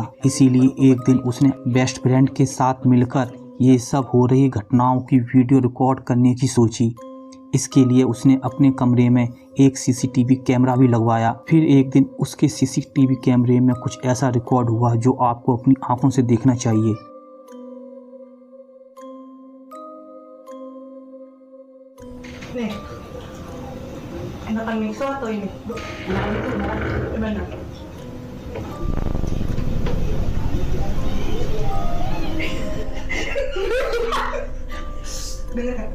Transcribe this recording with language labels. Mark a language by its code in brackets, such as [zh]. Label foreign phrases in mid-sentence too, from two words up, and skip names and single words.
[hi] इसीलिए एक दिन उसने [en] best friend [hi] के साथ मिलकर ये सब हो रही घटनाओं की [en] video record [hi] करने की सोची। इसके लिए उसने अपने कमरे में एक [en] CCTV camera [hi] भी लगवाया। फिर एक दिन उसके [en] CCTV camera [hi] में कुछ ऐसा रिकॉर्ड हुआ जो आपको अपनी आंखों से देखना चाहिए। [id] Nih, enakan mixo atau ini? Enakan itu enakan gimana? Dengar kan?